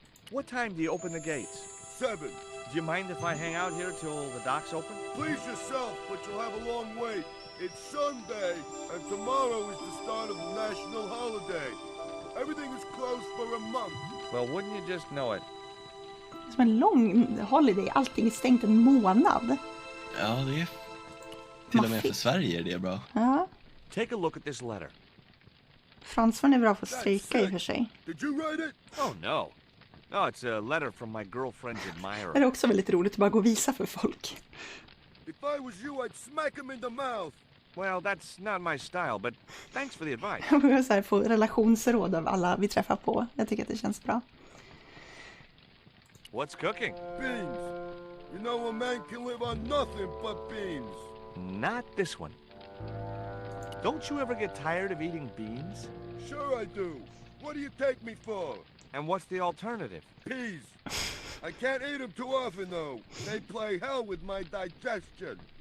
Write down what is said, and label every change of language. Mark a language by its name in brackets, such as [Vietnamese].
[English] What time do you open the gates? 7. Do you mind if I hang out here till the docks open? Please yourself, but you'll have a long wait. It's Sunday, and tomorrow is the start of the national holiday. Everything is closed for a month. Well, wouldn't you just know it? [Swedish] Som en lång holiday, allting är stängt en månad. Ja, det är till och med för Sverige är det bra. Ja. [English] Take a look at this letter. [Swedish] Fransman är bra på att strejka i och för sig. [English] Did you write it? Oh no. No, it's a letter from my girlfriend's admirer. [Swedish] Det är också väldigt roligt att bara gå och visa för folk. [English] If I was you, I'd smack him in the mouth. Well, that's not my style, but thanks for the advice. [Swedish] Jag börjar så här få relationsråd av alla vi träffar på. Jag tycker att det känns bra. [English] What's cooking? Beans. You know a man can live on nothing but beans. Not this one. Don't you ever get tired of eating beans? Sure I do. What do you take me for? And what's the alternative? Peas. I can't eat them too often, though. They play hell with my digestion.